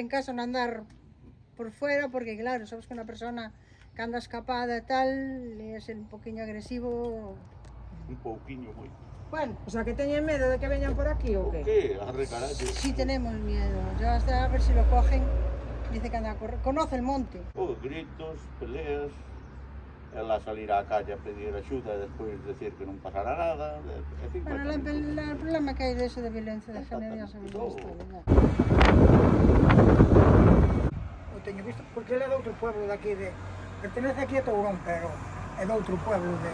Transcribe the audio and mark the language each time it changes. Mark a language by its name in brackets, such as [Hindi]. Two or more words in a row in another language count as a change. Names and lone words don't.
[Spanish] en casa, no andar por fuera, porque claro, sabes que una persona que anda escapada y tal, es un poquinho agresivo. [Galician] Un pouquiño, moi. [Spanish] Bueno, [Galician] O sea, que teñen medo de que veñan por aquí ou O que? que? Arre carallo. [Spanish] sí tenemos miedo. Yo hasta a ver si lo cogen, dice que anda a correr. Conoce el monte. Gritos, peleas, [Galician] ela salir á calle a pedir axuda e despois decir que non pasará nada. [Spanish] En fin, Bueno, el problema que hay de eso de violencia de género ya sabemos Todo. esto, ¿verdad? [Galician] O teño visto, porque ele é de outro pueblo de aquí, pertenece aquí a Tourón, pero é de outro pueblo de...